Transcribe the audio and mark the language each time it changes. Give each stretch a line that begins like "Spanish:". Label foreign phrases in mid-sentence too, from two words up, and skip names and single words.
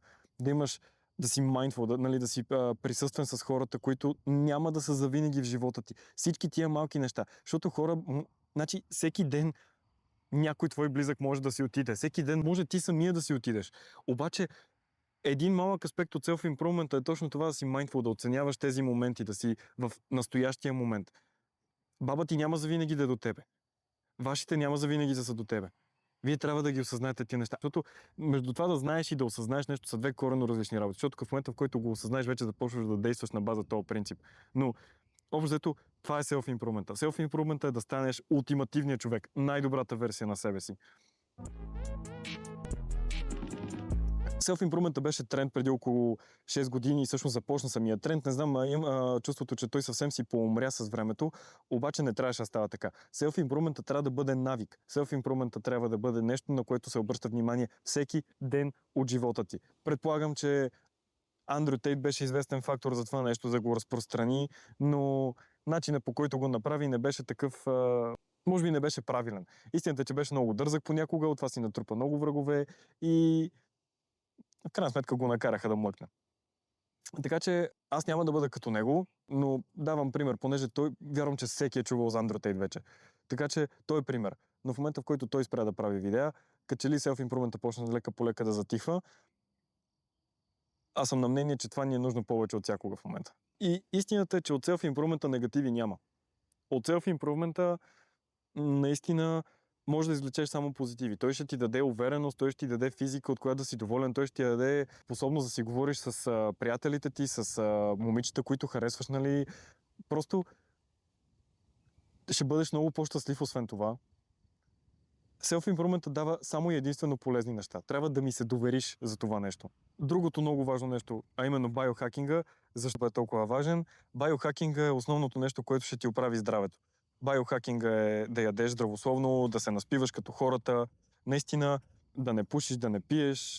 Bulgarian: Да имаш да си mindful, да си присъствен с хората, които няма да са завинаги в живота ти. Всички тия малки неща. Защото хора, значи всеки ден някой твой близък може да си отиде. Всеки ден може ти самия да си отидеш. Обаче един малък аспект от self-improvement е точно това да си mindful, да оценяваш тези моменти, да си в настоящия момент. Баба ти няма завинаги да е до тебе. Вашите няма завинаги да са до тебе. Вие трябва да ги осъзнаете тия неща. Защото между това да знаеш и да осъзнаеш нещо са две коренно различни работи. Защото в момента, в който го осъзнаеш, вече започваш да действаш на база този принцип. Но общо взето, това е self-improvement. Self-improvement е да станеш ултимативният човек, най-добрата версия на себе си. Self-improvement беше тренд преди около 6 години и всъщност започна самия тренд. Не знам, имам чувството, че той съвсем си поумря с времето, обаче не трябваше да става така. Self-improvement трябва да бъде навик. Self-improvement трябва да бъде нещо, на което се обръща внимание всеки ден от живота ти. Предполагам, че Андрю Тейт беше известен фактор за това нещо, за да го разпространи, но начинът по който го направи не беше такъв, може би не беше правилен. Истината е, че беше много дързък понякога, от това си натрупа много врагове и в крайна сметка го накараха да млъкне. Така че аз няма да бъда като него, но давам пример, понеже той, вярвам, че всеки е чувал за Андрю Тейт вече. Така че той е пример. Но в момента, в който той спря да прави видеа, като че ли self-improvement почна лека по лека да затихва, аз съм на мнение, че това ни е нужно повече от всякога в момента. И истината е, че от self-improvement негативи няма. От self-improvement наистина може да извлечеш само позитиви. Той ще ти даде увереност, той ще ти даде физика, от която да си доволен, той ще ти даде способност да си говориш с приятелите ти, с момичета, които харесваш, нали. Просто ще бъдеш много по-щастлив освен това. Self-improvement дава само и единствено полезни неща. Трябва да ми се довериш за това нещо. Другото много важно нещо, а именно биохакинга, защо е толкова важен? Биохакинга е основното нещо, което ще ти оправи здравето. Биохакинга е да ядеш здравословно, да се наспиваш като хората, наистина да не пушиш, да не пиеш.